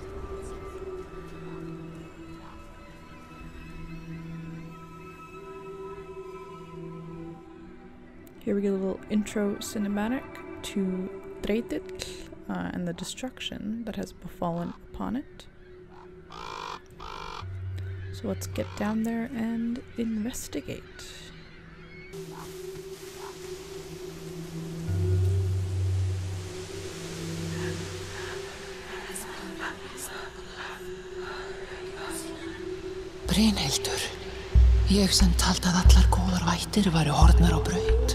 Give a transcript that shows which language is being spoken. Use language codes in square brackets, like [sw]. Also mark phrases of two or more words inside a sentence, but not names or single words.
[en] Here we get a little intro cinematic to Dreit and the destruction that has befallen upon it. So let's get down there and investigate. [is] Brynhildur, ég sem taldi að allar góðar vættir væru horfnar á braut.